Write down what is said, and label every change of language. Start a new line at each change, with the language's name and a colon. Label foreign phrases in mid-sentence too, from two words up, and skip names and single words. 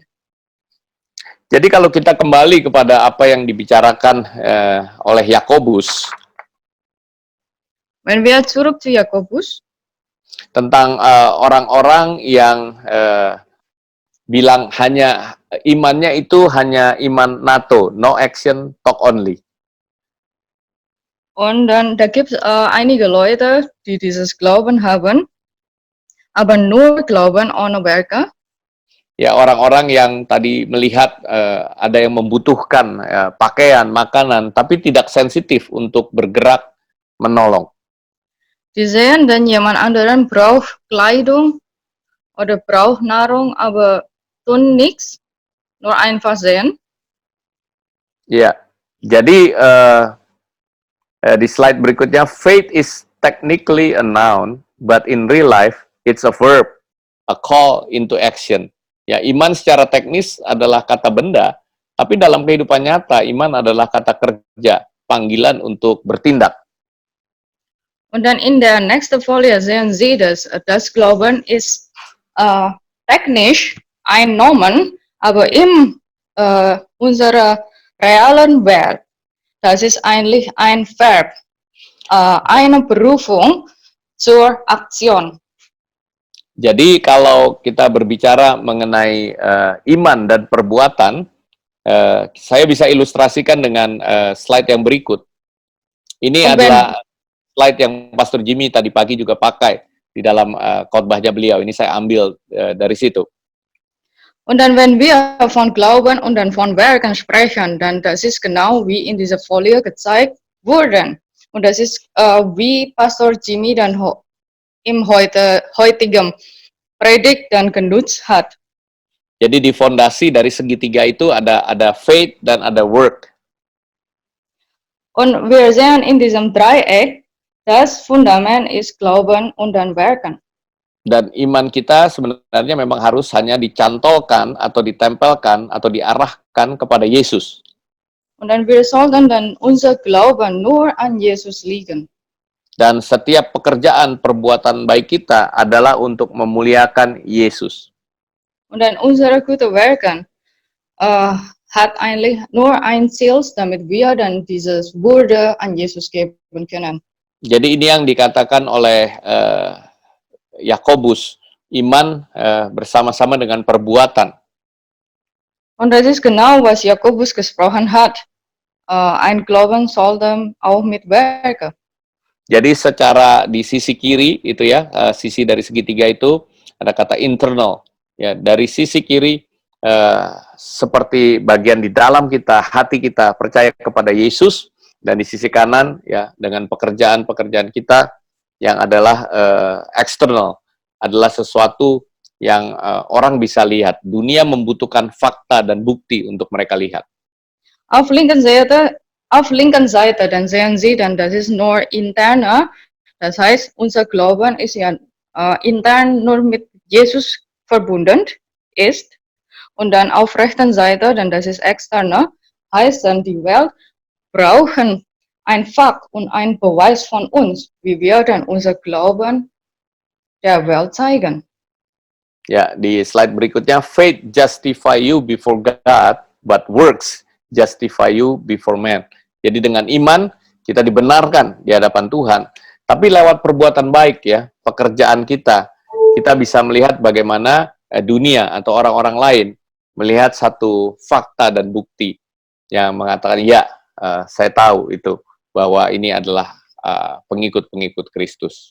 Indonesian: Jadi kalau kita kembali kepada apa yang dibicarakan oleh Yakobus,
German: Wenn wir zurück zu Jakobus,
Indonesian: tentang orang-orang yang bilang hanya imannya itu hanya iman NATO,
English: no action, talk only.
German: und dann da gibt es einige Leute, die dieses Glauben haben, aber nur Glauben ohne Werke.
Indonesian: Ya, orang-orang yang tadi melihat ada yang membutuhkan pakaian, makanan, tapi tidak sensitif untuk bergerak menolong.
German: Die sehen dann jemand anderen braucht Kleidung oder braucht Nahrung, aber tun nichts, nur einfach sehen.
Indonesian: Ya, jadi di slide berikutnya,
English: faith is technically a noun, but in real life it's a verb, a call into action.
Indonesian: Ya, iman secara teknis adalah kata benda, tapi dalam kehidupan nyata iman adalah kata kerja, panggilan untuk bertindak.
German: Und dann in der nächsten Folie sehen Sie, dass das Glauben ist technisch ein Nomen, aber in unserer realen Welt, das ist eigentlich ein Verb, eine Berufung zur Aktion.
Indonesian: Jadi kalau kita berbicara mengenai iman dan perbuatan, saya bisa ilustrasikan dengan slide yang berikut. Ini adalah slide yang Pastor Jimmy tadi pagi juga pakai di dalam khotbahnya beliau. Ini saya ambil dari situ.
German: Und dann, wenn wir von Glauben und dann von Werken sprechen, dann das ist genau wie in dieser Folie gezeigt wurden. Und das ist wie Pastor Jimmy dann im heutigen Predigt dann genutzt hat.
Indonesian: Jadi di fondasi dari segitiga itu ada faith dan ada work.
German: Und wir sehen in diesem Dreieck, das Fundament ist Glauben und dann Werken.
Indonesian: Dan iman kita sebenarnya memang harus hanya dicantolkan atau ditempelkan atau diarahkan kepada Yesus.
German: Und dann wir sollten dann unser Glauben nur an Jesus liegen.
Indonesian: Dan setiap pekerjaan perbuatan baik kita adalah untuk memuliakan Yesus.
German: Und dann unsere gute Werken hat eigentlich nur ein Ziel, damit wir dann dieses Würde an Jesus geben können.
Indonesian: Jadi ini yang dikatakan oleh Yakobus, iman bersama-sama dengan perbuatan.
German: Und das ist genau, was Jakobus gesprochen hat. Ein Glauben sollte auch mit Werken.
Indonesian: Jadi secara di sisi kiri itu ya, sisi dari segitiga itu ada kata internal. Ya, dari sisi kiri seperti bagian di dalam kita, hati kita percaya kepada Yesus, dan di sisi kanan ya dengan pekerjaan-pekerjaan kita yang adalah eksternal, adalah sesuatu yang orang bisa lihat. Dunia membutuhkan fakta dan bukti untuk mereka lihat.
German: Auf linken Seite, dann sehen Sie, dann das ist nur interner. Das heißt, unser Glauben ist ja intern nur mit Jesus verbunden ist. Und dann auf rechten Seite, dann das ist externer, heißt dann die Welt brauchen ein Fakt und ein Beweis von uns, wie wir dann unser Glauben der Welt zeigen.
Indonesian: Ya, di slide berikutnya,
English: faith justify you before God, but works justify you before man.
Indonesian: Jadi dengan iman kita dibenarkan di hadapan Tuhan, tapi lewat perbuatan baik ya, pekerjaan kita bisa melihat bagaimana dunia atau orang-orang lain melihat satu fakta dan bukti yang mengatakan ya, saya tahu itu bahwa ini adalah pengikut-pengikut Kristus.